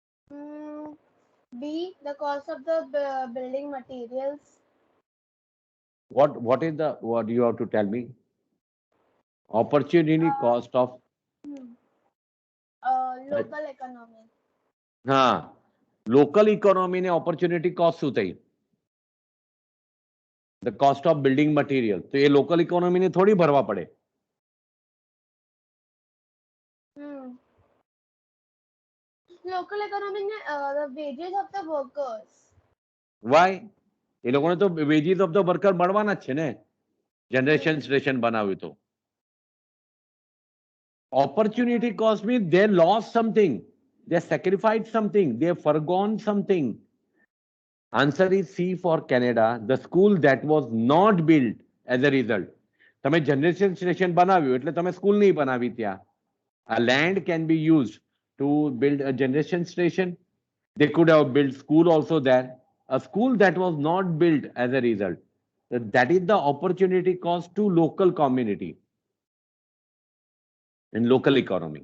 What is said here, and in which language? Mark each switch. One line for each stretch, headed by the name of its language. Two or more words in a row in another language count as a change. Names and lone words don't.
English: B, the cost of the building materials. What is the, what you have to tell me? Opportunity cost of Local economy.
Gujarati: હા,
English: local economy
Gujarati: ને
English: opportunity cost
Gujarati: શું થઈ?
English: The cost of building material.
Gujarati: તો એ
English: local economy
Gujarati: ને થોડી ભરવા પડે.
English: Local economy, the wages of the workers. Why?
Gujarati: એ લોકોને તો
English: wages of the worker
Gujarati: મળવાના જ છે ને,
English: generation station
Gujarati: બનાવ્યું તો.
English: Opportunity cost means they lost something, they sacrificed something, they forgone something. Answer is C for Canada, the school that was not built as a result.
Gujarati: તમે
English: generation station
Gujarati: બનાવ્યું એટલે તમે સ્કૂલ નહીં બનાવી ત્યાં.
English: A land can be used to build a generation station. They could have built school also there. A school that was not built as a result. That is the opportunity cost to local community in local economy.